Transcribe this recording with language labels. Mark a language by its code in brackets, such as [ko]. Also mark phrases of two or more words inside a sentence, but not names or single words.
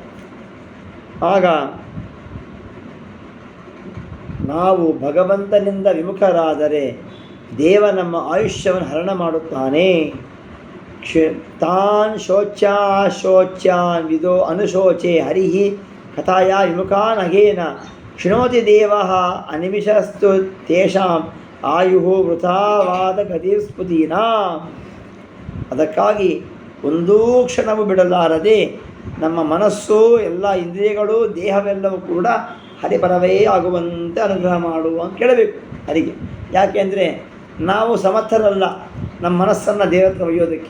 [kn] ಆಗ ನಾವು ಭಗವಂತನಿಂದ ವಿಮುಖರಾದರೆ ದೇವ ನಮ್ಮ ಆಯುಷ್ಯವನ್ನು ಹರಣ ಮಾಡುತ್ತಾನೆ. [sa] ತಾನ್ ಶೋಚ್ಯಾನ್ ವಿದೋ ಅನುಶೋಚೆ ಹರಿಹಿ ಕಥಾಯ ವಿಮುಖಾನ್ ಅಗೇನ ಶೃಣೋತಿ ದೇವಃ ಅನಿಮಿಷಸ್ತು ತೇಷಾಂ ಆಯುಹು ವೃಥಾವಾದ ಗತಿಸ್ಫುತೀನಾ. [kn] ಅದಕ್ಕಾಗಿ ಒಂದೂ ಕ್ಷಣವೂ ಬಿಡಲಾರದೆ ನಮ್ಮ ಮನಸ್ಸು ಎಲ್ಲ ಇಂದ್ರಿಯಗಳು ದೇಹವೆಲ್ಲವೂ ಕೂಡ ಹರಿಪರವೇ ಆಗುವಂತೆ ಅನುಗ್ರಹ ಮಾಡು ಅಂತ ಕೇಳಬೇಕು ಹರಿಗೆ. ಯಾಕೆಂದರೆ ನಾವು ಸಮರ್ಥರಲ್ಲ ನಮ್ಮ ಮನಸ್ಸನ್ನು ದೇವತ್ರ ಒಯ್ಯೋದಕ್ಕೆ.